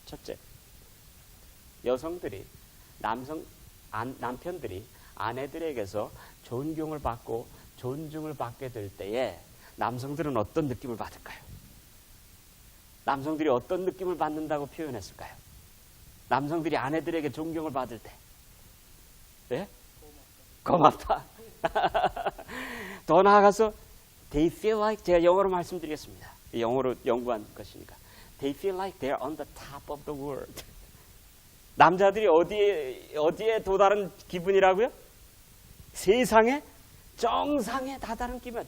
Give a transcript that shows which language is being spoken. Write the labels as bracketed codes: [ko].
[ko] 첫째, 여성들이 남편들이 아내들에게서 존경을 받고 존중을 받게 될 때에 남성들은 어떤 느낌을 받을까요? 남성들이 어떤 느낌을 받는다고 표현했을까요? 남성들이 아내들에게 존경을 받을 때 네? 고맙다. 더 나아가서 [en] they feel like, [ko] 제가 영어로 말씀드리겠습니다. 영어로 연구한 것이니까 [en] they feel like they're on the top of the world. [ko] 남자들이 어디에 도달한 기분이라고요? 세상의 정상에 다다른 기분.